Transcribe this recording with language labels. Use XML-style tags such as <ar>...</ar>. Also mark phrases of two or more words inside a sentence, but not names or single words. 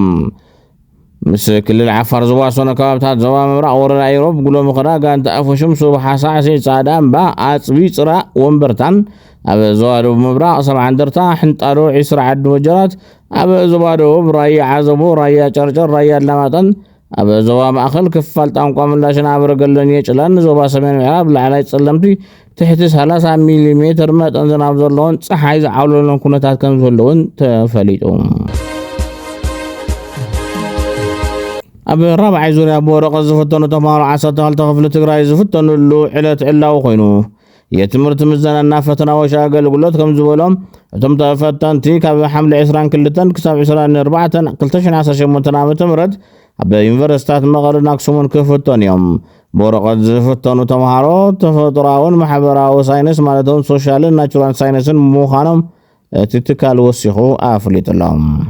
<ti>ምስ ክልል ዓፋር ዝዋሰነ ከባብታት ዞባ ምብራቅ ወረዳ ኢሮብ ጉሎ ምኽዳ ጋንታ ኣፈሽም ሱብሓ ሳዕሲ ጻዕዳ እምባ ኣጽቢ ጽራ ወንበርታን ኣብ ዞባ ደቡብ ምብራቅ ሰብዓ እንደርታ ሕንጣሎ 20 ዓዲ ወጀራት ኣብ ዞባ ደቡብ ራያ ዓዘቦ ራያ ጨርጨር ራያ አላማጣን ኣብ ዞባ ማእኸል ክፋል ጣንቋ ምላሽን ኣበረገለን የጭላን ዞባ ሰሜን ምዕራብ ላዕላይ ጸለምቲ ትሕቲ 30 ሚሊ መጠን ዝናብ ዘለዎን ፀሓይ ዝዓውለሎን ኩነታት ከም ዘለውን ተፈሊጡ ኣብ ራብዓይ ዙርያ በወረቐት ዝፍተኑ ተምሃሮ 12 ክፍሊ ትግራይ ዝፍተኑሉ ዕለት ዕላው ኮይኑ የትምህርት ምዘናና ፈተናዎች አገልግሎት ከም ዝበሎም እቶም ተፈተንቲ ካብ ሐምሌ 22 ክሳብ 24 2018 ዓመተ ምህረት ኣብ ዩኒቨርሲቲታት መቐለን ኣክሱምን ክፍተኑ እዮም በወረቐት ዝፍተኑ ተምሃሮ ተፈጥሮአውን ማሕበራዊ ሳይንስ ማለትም ሶሻልን ናቹራል ሳይንስን ምዃኖም እቲ ትካል ወሲኹ ኣፍሊጡሎም</ti>